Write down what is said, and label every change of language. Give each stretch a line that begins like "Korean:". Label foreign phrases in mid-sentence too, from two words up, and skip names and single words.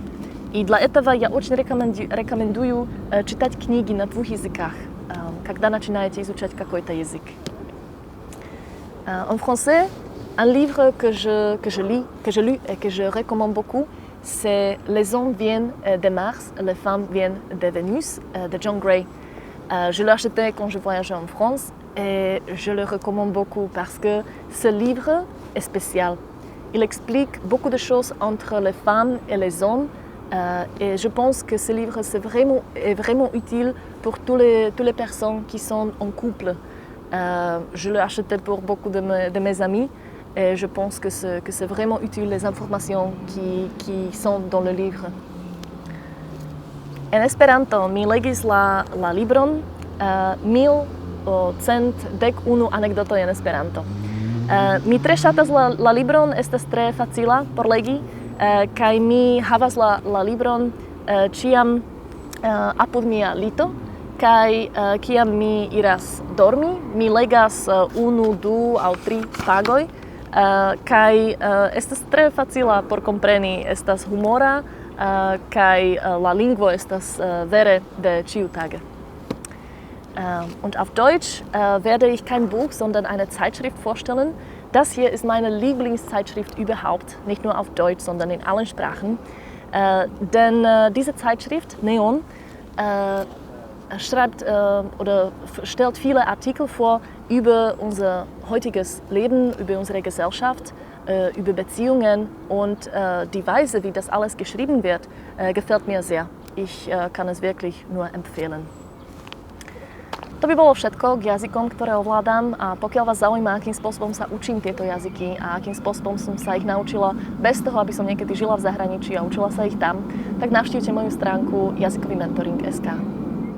Russian: И для этого я очень рекомендую читать книги на 2 языках, когда начинаете изучать какой-то язык.
French: En français, un livre que je lis et que je recommande beaucoup, c'est Les hommes viennent de Mars, les femmes viennent de Vénus, de John Gray. Je l'ai acheté quand je voyageais en France et je le recommande beaucoup parce que ce livre est spécial. Il explique beaucoup de choses entre les femmes et les hommes. Et je pense que ce livre est vraiment utile pour toutes les personnes qui sont en couple. Je l'ai acheté pour beaucoup de mes amis et je pense que c'est vraiment utile les informations qui sont dans le livre.
Esperanto: En Esperanto mi legis la libron 1101 anekdotoj en Esperanto. Mi tre ŝatas la libron, estas tre facila por legi. Kaj mi havas la libron ĉiam apud mia lito, kaj kiam mi iras dormi, mi legas 1, 2 aŭ 3 tagoj, kaj estas tre facila por kompreni, estas humora, kaj la lingvo estas vere de ĉiutage.
German: Und auf Deutsch werde ich kein Buch, sondern eine Zeitschrift vorstellen. Das hier ist meine Lieblingszeitschrift überhaupt, nicht nur auf Deutsch, sondern in allen Sprachen. Denn diese Zeitschrift, Neon, schreibt oder stellt viele Artikel vor über unser heutiges Leben, über unsere Gesellschaft, über Beziehungen und die Weise, wie das alles geschrieben wird, gefällt mir sehr. Ich kann es wirklich nur empfehlen.
Slovak: To by bolo všetko k jazykom, ktoré ovládam a pokiaľ vás zaujíma, akým spôsobom sa učím tieto jazyky a akým spôsobom som sa ich naučila bez toho, aby som niekedy žila v zahraničí a učila sa ich tam, tak navštívte moju stránku jazykovýmentoring.sk.